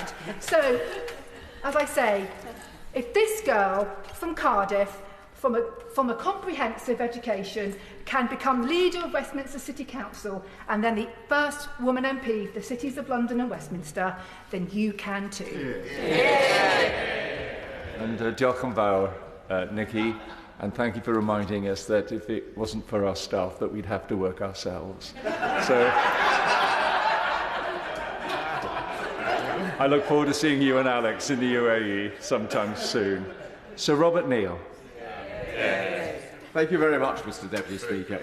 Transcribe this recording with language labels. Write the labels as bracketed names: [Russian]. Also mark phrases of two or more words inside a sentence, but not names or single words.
[English] So, as I say, if this girl from Cardiff from a comprehensive education can become leader of Westminster City Council and then the first woman MP for the cities of London and Westminster, then you can too. And [Welsh] diolch yn fawr, [English] Nikki, and thank you for reminding us that if it wasn't for our staff that we'd have to work ourselves. So I look forward to seeing you and Alex in the UAE sometime soon. Sir Robert Neal. Thank you very much, Mr Deputy Speaker.